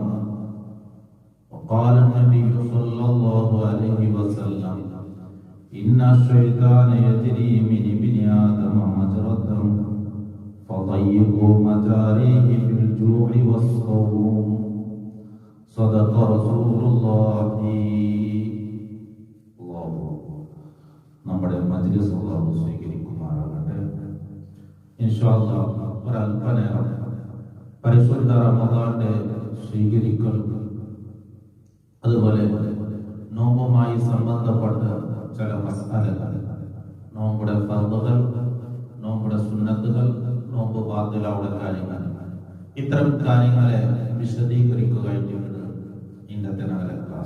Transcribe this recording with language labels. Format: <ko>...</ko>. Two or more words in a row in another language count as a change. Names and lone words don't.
<ar>وقال النبي صلى الله عليه وسلم: إن الشيطان يجري من ابن آدم مجرى الدم فضيقوا مجاريه في الجوع والصوم. صدق رسول الله.</ar> <ml>നമ്മുടെ മജ്‌ലിസ് അല്ലാഹു സ്വീകരിക്കുമാറാകട്ടെ.</ml> <ar>إن شاء الله</ar> <ml>ഒരല്പനേരം പരിശുദ്ധ റമദാന്റെ സ്വീകരിക്കൽ, അതുപോലെ നോമ്പുമായി സംബന്ധപ്പെട്ട ചില മസ്അലകൾ, നോമ്പുടെ ഫർളുകൾ, നോമ്പുടെ സുന്നത്തുകൾ, നോമ്പ് ബാത്തിലാവുന്ന കാര്യങ്ങൾ, ഇത്തരം കാര്യങ്ങളെ വിശദീകരിക്കുകയായിട്ട് ഇന്നത്തെ ഞങ്ങളുടെ ക്ലാസ്.</ml>